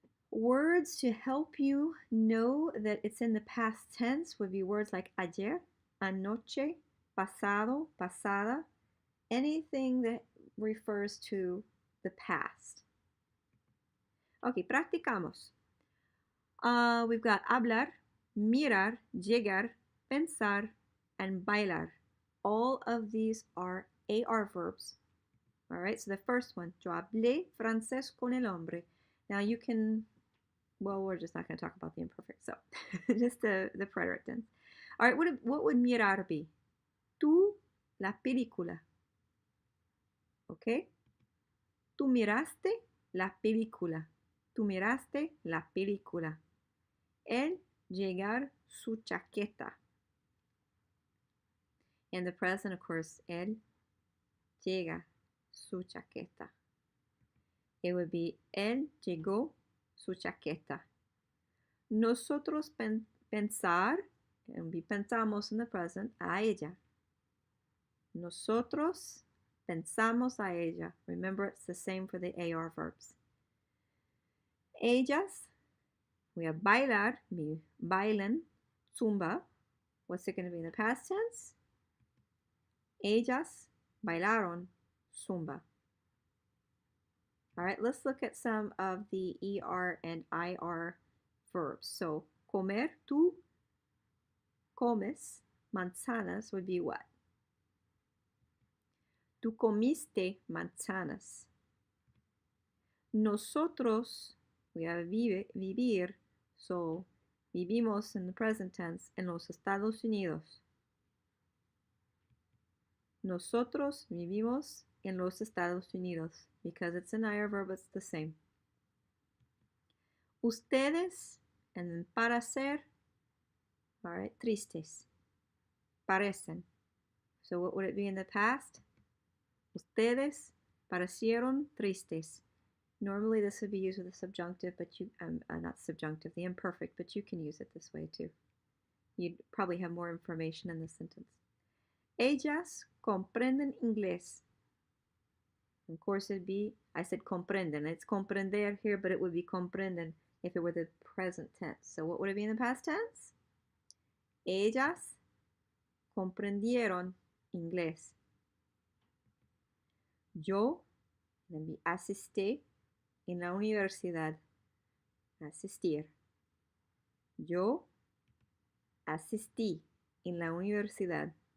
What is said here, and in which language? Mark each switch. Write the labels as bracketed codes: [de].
[en] Words to help you know that it's in the past tense would be words like [es] ayer, anoche, pasado, pasada, [en] anything that refers to the past. Okay, [es] practicamos. [en] We've got hablar, mirar, llegar, pensar, and bailar. All of these are AR verbs. All right, so the first one, [es] yo hablé francés con el hombre. [en] Now you can, well, we're just not going to talk about the imperfect, so just the preterite tense. All right, what would mirar be? [es] Tú la película. Okay? Tú miraste la película. Tú miraste la película. El llegar su chaqueta. [en] In the present, of course, [es] él llega su chaqueta. [en] It would be [es] él llegó su chaqueta. Nosotros pensar, and we pensamos [en] in the present, [es] a ella. Nosotros pensamos a ella. [en] Remember, it's the same for the AR verbs. Ellas, we have [es] bailar, bailan, zumba. [en] What's it going to be in the past tense? [es] Ellas bailaron zumba. [en] All right, let's look at some of the ER and IR verbs. So, comer, [es] tú comes manzanas [en] would be what? [es] Tú comiste manzanas. Nosotros, we have vivir, so vivimos [en] in the present tense [es] en los Estados Unidos. Nosotros vivimos en los Estados Unidos. [en] Because it's an IR verb, it's the same. [es] Ustedes, [en] and then [es] para ser, all right, tristes. Parecen. [en] So what would it be in the past? [es] Ustedes parecieron tristes. [en] Normally this would be used with the subjunctive, but you, not subjunctive, the imperfect, but you can use it this way too. You'd probably have more information in the sentence. [es] Ellas comprenden inglés. [en] Of course, it'd be, I said comprenden. It's comprender here, but it would be comprenden if it were the present tense. So what would it be in the past tense? [es] Ellas comprendieron inglés. Yo, then be asisté en la universidad. Asistir. Yo asistí en la universidad.